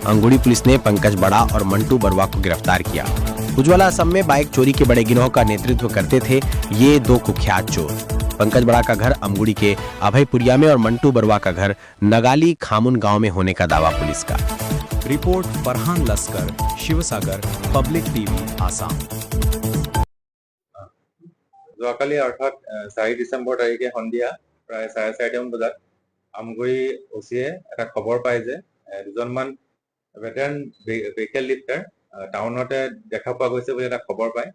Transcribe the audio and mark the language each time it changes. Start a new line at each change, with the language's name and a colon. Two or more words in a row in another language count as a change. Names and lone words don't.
Hindi: अमगुड़ी पुलिस ने पंकज बड़ा और मंटू बरुआ को गिरफ्तार किया। उज्ज्वला असम में बाइक चोरी के बड़े गिरोह का नेतृत्व करते थे ये दो कुख्यात चोर। पंकज बड़ा का घर अमगुड़ी के अभयपुरिया में और मंटू बरुआ का घर नगाली खामुन गांव में होने का दावा पुलिस का। रिपोर्ट फरहान लस्कर, शिवसागर पब्लिक टीवी आसाम।
Assamese: যোৱাকালি অৰ্থাৎ 4 ডিচেম্বৰ তাৰিখে সন্ধিয়া প্ৰায় 4:30 বজাত আমগুৰি ওচিয়ে এটা খবৰ পায় যে দুজনমান
English: veteran vehicle lifter
Assamese: টাউনতে দেখা পোৱা গৈছে বুলি এটা খবৰ পায়।